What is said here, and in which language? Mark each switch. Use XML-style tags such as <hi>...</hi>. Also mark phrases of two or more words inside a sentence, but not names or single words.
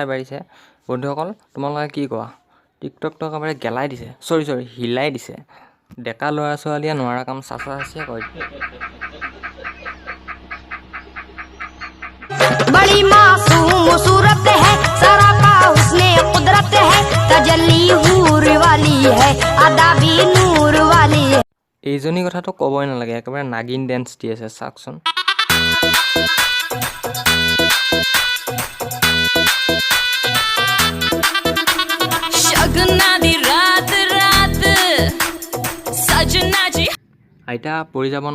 <as>পাৰিছে বন্ধুসকল তোমালোকে কি কোৱা টিকটকটো একেবাৰে গেলাই দিছে চৰি হিলাই দিছে ডেকা ল'ৰা ছোৱালীয়ে নোৱাৰা কাম চাচা চাচিয়ে কৰে</as> <ur>بڑی معصوم صورت ہے سراپا اس نے قدرت ہے تجلی حور والی ہے ادا بھی نور والی ہے</ur> <as>এইজনী কথাটো ক'বই নালাগে একেবাৰে নাগিন ডেন্স দি আছে চাওকচোন আইতা পৰি যাব</as>